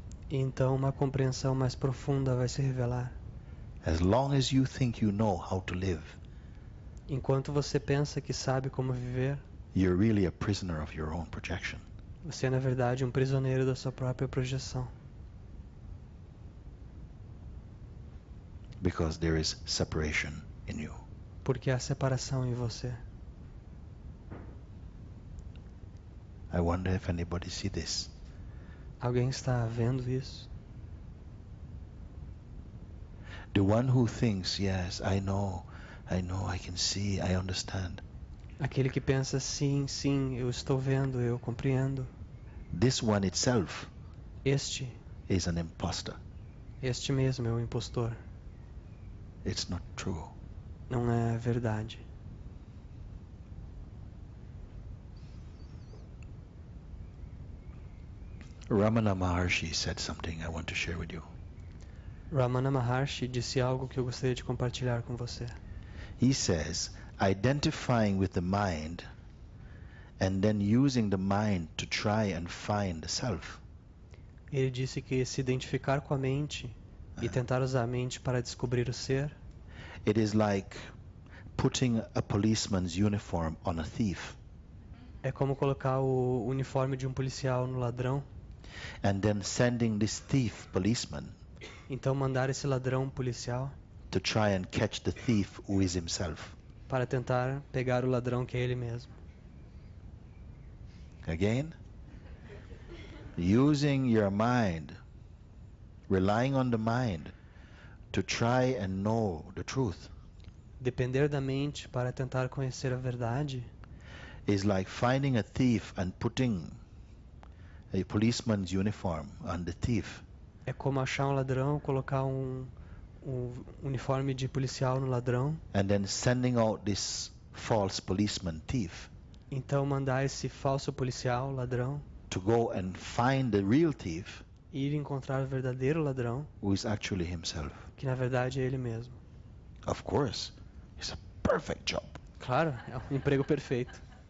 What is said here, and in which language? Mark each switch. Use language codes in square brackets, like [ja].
[pt] E então uma compreensão mais profunda vai se revelar. [en] As long as you think you know how to live, [pt] Enquanto você pensa que sabe como viver, [en] you're really a prisoner of your own projection. [pt] você é na verdade um prisioneiro da sua própria projeção. [en] Because there is separation in you. [pt] Porque há separação em você. [en] I wonder if anybody see this. [pt] Alguém está vendo isso? [en] The one who thinks, yes, I know, I can see, I understand. [pt] Aquele que pensa sim, sim, eu estou vendo, eu compreendo. [en] This one itself [pt] Este [en] is an imposter. [pt] mesmo é o impostor. [en] It's not true. [pt] Não é verdade. [en] Ramana Maharshi said something I want to share with you. [pt] Ramana Maharshi disse algo que eu gostaria de compartilhar com você. [en] He says, identifying with the mind and then using the mind to try and find the self [pt] Ele disse que se identificar com a mente e tentar usar a mente para descobrir o ser [en] it is like putting a policeman's uniform on a thief. [pt] É como colocar o uniforme de um policial no ladrão, [en] and then sending this thief policeman [pt] então mandar esse ladrão policial [en] to try and catch the thief who is himself. [pt] para tentar pegar o ladrão que é ele mesmo. [en] Again, using your mind, relying on the mind to try and know the truth [pt] Depender da mente para tentar conhecer a verdade [en] is like finding a thief and putting a policeman's uniform on the thief [pt] é como achar um ladrão, colocar um uniforme de policial no ladrão, [en] and then sending out this false policeman thief [pt] então mandar esse falso policial, ladrão, [en] to go and find the real thief [pt] ir encontrar o verdadeiro ladrão, [en] who is actually himself. [pt] que na verdade é ele mesmo. [en] Of course, it's a perfect job. [pt] Claro, é um emprego perfeito.